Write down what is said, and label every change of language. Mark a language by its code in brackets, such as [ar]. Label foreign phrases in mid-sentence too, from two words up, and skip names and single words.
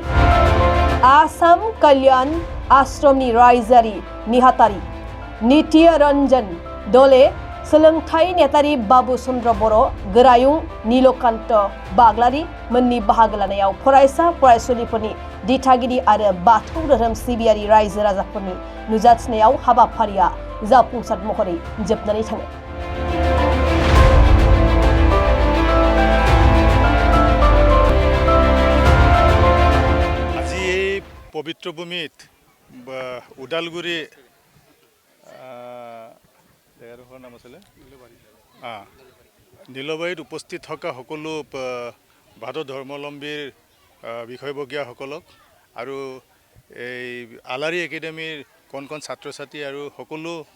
[brx] आसाम कल्याण आश्रमनि रायजोआरि नेहाथारि नित्य रंजन दले, सोलोंथाइ नेतारि बाबु चन्द्र बर', गोरायुं नीलकान्त बाग्लारि मोननि बाहागो लानायाव फरायसा फरायसुलिफोरनि दिथागिरि आरो बाथौ धोरोम सिबियारि रायजो राजाफोरनि नुजाथिनायाव हाबाफारिया जाफुंसार महरै जोबनानै थाङो। [as] আজি এই পবিত্ৰ ভূমিত ওদালগুৰি জেগাডোখৰ নাম আছিলে নীলবাৰীত উপস্থিত থকা সকলো বাথৌ ধৰ্মাৱলম্বীৰ বিষয়ববীয়াসকলক আৰু এই আলাৰী একাডেমীৰ কণ ছাত্ৰ ছাত্ৰী আৰু সকলো